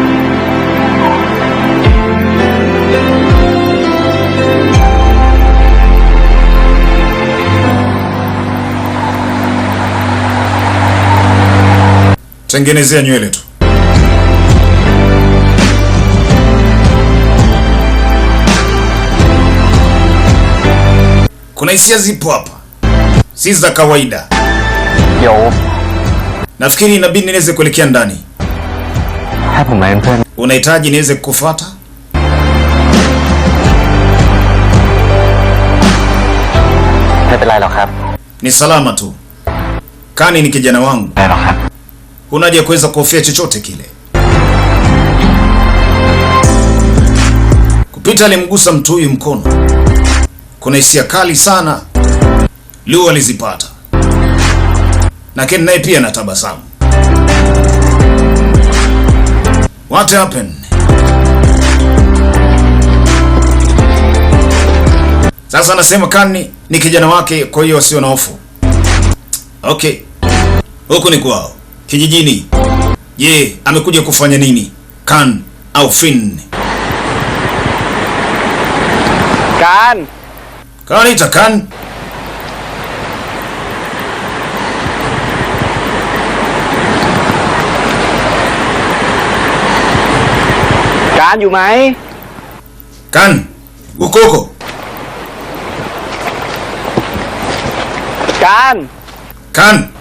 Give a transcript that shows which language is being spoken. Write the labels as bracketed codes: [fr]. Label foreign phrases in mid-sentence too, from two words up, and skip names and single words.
[sw] Tengenezea nywele tu. Kuna hisia zipo hapa, si za kawaida. [th] เดี๋ยว [sw] Nafikiri inabidi niweze kuelekea ndani. [th] ให้ผมมาเป็นเพื่อน [sw] Unahitaji niweze kukufuata? [th] ไม่เป็นไรหรอกครับ [sw] Ni salama tu. Kani ni kijana wangu. [th] ไม่หรอกครับ [sw] Huna haja kuweza kuhofia chochote kile. Kupita alimgusa mtu huyu mkono. Kuna hisia kali sana Lu alizipata, na Ken naye pia anatabasamu. [en] What happened? [sw] Sasa anasema Kani ni kijana wake, kwa hiyo wasio na hofu. Okay, huku ni kwao kijijini. Je, amekuja kufanya nini? Kan au Finn? [th] การ [sw] Kanaita Kan. [th] การอยู่ไหม [sw] Kan, uko huko? [th] การ [sw] Kan.